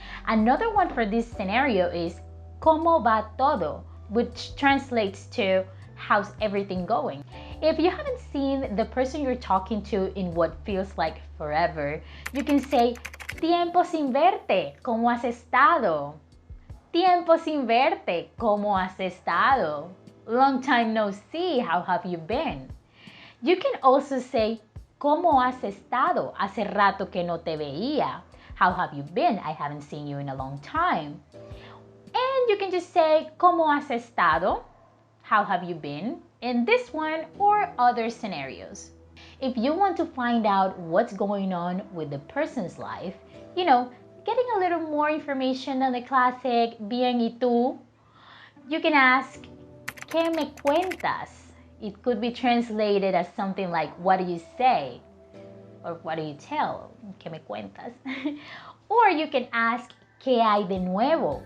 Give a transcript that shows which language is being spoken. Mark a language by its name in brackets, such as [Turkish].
[English] Another one for this scenario is [Spanish] ¿Cómo va todo?, [English] which translates to how's everything going. If you haven't seen the person you're talking to in what feels like forever, you can say [Spanish] Tiempo sin verte, ¿cómo has estado? Tiempo sin verte, ¿cómo has estado? [English] Long time no see, how have you been? You can also say, [Spanish] ¿Cómo has estado? Hace rato que no te veía. [English] How have you been? I haven't seen you in a long time. And you can just say, [Spanish] ¿Cómo has estado? [English] How have you been? In this one or other scenarios. If you want to find out what's going on with the person's life, getting a little more information than the classic [Spanish] bien y tú, [English] you can ask, [Spanish] ¿Qué me cuentas? [English] It could be translated as something like, what do you say? Or what do you tell? [Spanish] ¿Qué me cuentas? [English] Or you can ask, [Spanish] ¿Qué hay de nuevo?